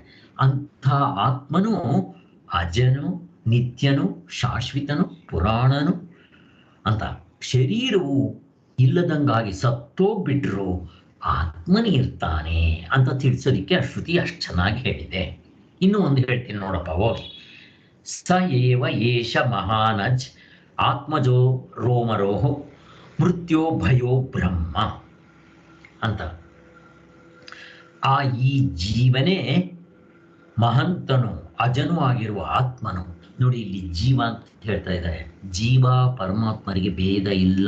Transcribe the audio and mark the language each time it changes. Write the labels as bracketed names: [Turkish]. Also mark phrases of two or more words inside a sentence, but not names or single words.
[Kannada] ಅಂಥ ಆತ್ಮನು ಅಜನು, ನಿತ್ಯನು, ಶಾಶ್ವತನು, ಪುರಾಣನು ಅಂತ. ಶರೀರವು ಇಲ್ಲದಂಗಾಗಿ ಸತ್ತೋಗ್ಬಿಟ್ರು ಆತ್ಮನೇ ಇರ್ತಾನೆ ಅಂತ ತಿಳಿಸೋದಿಕ್ಕೆ ಆ ಶ್ರುತಿ ಅಷ್ಟು ಚೆನ್ನಾಗಿ ಹೇಳಿದೆ. ಇನ್ನೂ ಒಂದು ಹೇಳ್ತೀನಿ ನೋಡಪ್ಪ, ಹೋಗಿ. [Sanskrit] ಸ ಏವ ಏಷ ಮಹಾನಜ್ ಆತ್ಮಜೋ ರೋಮರೋಹೋ ಮೃತ್ಯೋ ಭಯೋ ಬ್ರಹ್ಮ ಅಂತ. [Kannada] ಆ ಈ ಜೀವನೇ ಮಹಂತನು, ಅಜನು ಆಗಿರುವ ಆತ್ಮನು. ನೋಡಿ, ಇಲ್ಲಿ ಜೀವ ಅಂತ ಹೇಳ್ತಾ ಇದ್ದಾರೆ. ಜೀವ ಪರಮಾತ್ಮರಿಗೆ ಭೇದ ಇಲ್ಲ.